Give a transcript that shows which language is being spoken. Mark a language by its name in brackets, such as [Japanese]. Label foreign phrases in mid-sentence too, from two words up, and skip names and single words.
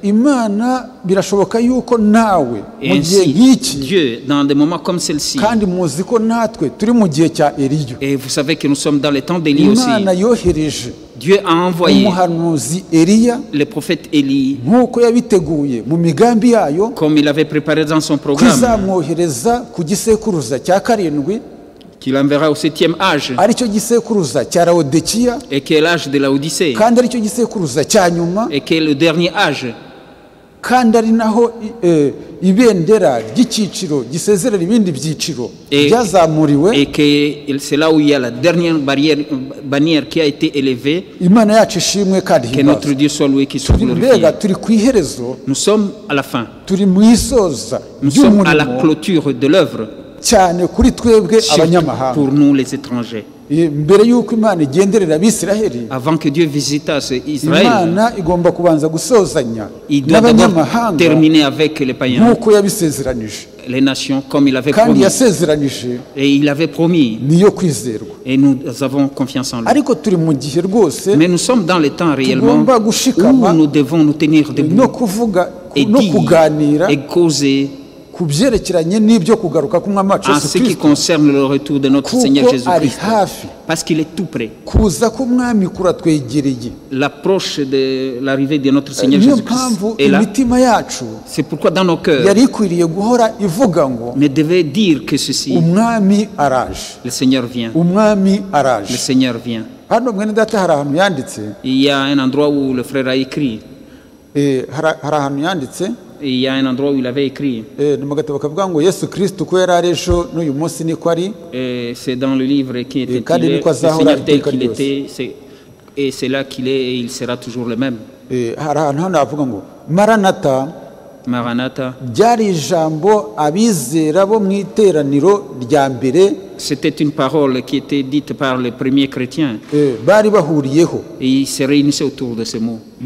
[French] Et ainsi, Dieu, dans des moments comme celle-ci, et vous savez que nous sommes dans les temps d'Élie aussi, Dieu a envoyé le prophète Élie comme il avait préparé dans son programme, qu'il enverra au 7e âge, et qui est l'âge de la Odyssée, et qui est le dernier âge. [Kinyarwanda] kandi ari naho ibendera ry'ikiciro gisezerera ibindi byiciro byazamuriwe, [French] et que c'est là où il y a la dernière bannière qui a été élevée. [Kinyarwanda] Imana yacu ishimwe kandi [French] que notre Dieu soit loué, qui soit glorifié. [Kinyarwanda] Turi ku iherezo, [French] nous sommes à la fin, [Kinyarwanda] turi mu isoza, [French] nous sommes à la clôture de l'œuvre, [Kinyarwanda] cyane kuri twebwe abanyamahanga, [French] pour nous les étrangers. [Kinyarwanda] mbere yuko Imana igenderera Abisiraheli, [French] avant que Dieu visitasse Israël, [Kinyarwanda] Imana igomba kubanza gusozanya n'abanyamahanga, [French] terminer avec les païens, [Kinyarwanda] nkuko yabisezeranije, [French] les nations comme il avait promis, [Kinyarwanda] kandi yasezeranije, [French] et il avait promis, [Kinyarwanda] niyo kwizerwa, [French] et nous avons confiance en lui. [Kinyarwanda] ariko turi mu gihe rwose, [French] mais nous sommes dans le temps réellement où nous devons nous tenir debout [Kinyarwanda] no kuvuga [French] et [Kinyarwanda] no kuganira [French] et causer [Kinyarwanda] kubyerekeranye n'ibyo kugaruka k'umwami wacu [French] en ce qui concerne le retour de notre Seigneur Jésus-Christ, parce qu'il est tout près. [Kinyarwanda] kuza k'umwami kuratwegereye, [French] l'approche de l'arrivée de notre Seigneur Jésus-Christ est là. C'est pourquoi dans nos cœurs [Kinyarwanda] yari ikwiriye guhora ivuga ngo, [French] mais devait dire que ceci: [Kinyarwanda] umwami araje, [French] le Seigneur vient, [Kinyarwanda] umwami araje, [French] le Seigneur vient. [Kinyarwanda] hano mwene data hari ahantu yanditse, [French] il y a un endroit où le frère a écrit, [Kinyarwanda] hari ahantu yanditse, [French] il y a un endroit où il avait écrit, c'est dans le livre qui était intitulé Le Seigneur tel qu'il était, et c'est là qu'il est et il sera toujours le même. Maranatha, c'était une parole qui était dite par les premiers chrétiens, et ils se réunissaient autour de ce mot.